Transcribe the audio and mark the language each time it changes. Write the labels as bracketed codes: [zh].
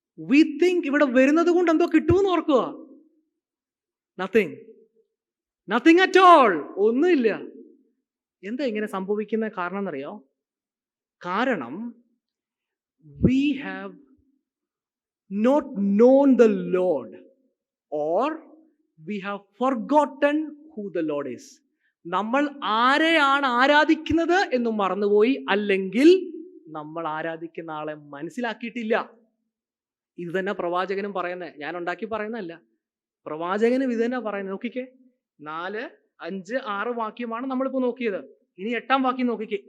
[en] we think [ml] ഇവിടെ വരുന്നത് കൊണ്ട് എന്തോ കിട്ടുമെന്ന് ഓർക്കുക. [en] Nothing at all. [ml] ഒന്നുമില്ല. എന്താ ഇങ്ങനെ സംഭവിക്കുന്ന കാരണം എന്നറിയോ? കാരണം [en] we have not known the Lord, or we have forgotten who the Lord is. [ml] നമ്മൾ ആരെയാണ് ആരാധിക്കുന്നത് എന്നും മറന്നുപോയി, അല്ലെങ്കിൽ നമ്മൾ ആരാധിക്കുന്ന ആളെ മനസ്സിലാക്കിയിട്ടില്ല. ഇത് തന്നെ പ്രവാചകനും പറയുന്നത്, ഞാൻ ഉണ്ടാക്കി പറയുന്നതല്ല. പ്രവാചകനും ഇത് തന്നെ പറയുന്നത്. നോക്കിക്കേ, 4, 5, 6 വാക്യമാണ് നമ്മളിപ്പോൾ നോക്കിയത്. ഇനി 8-ാം വാക്യം നോക്കിക്കേ.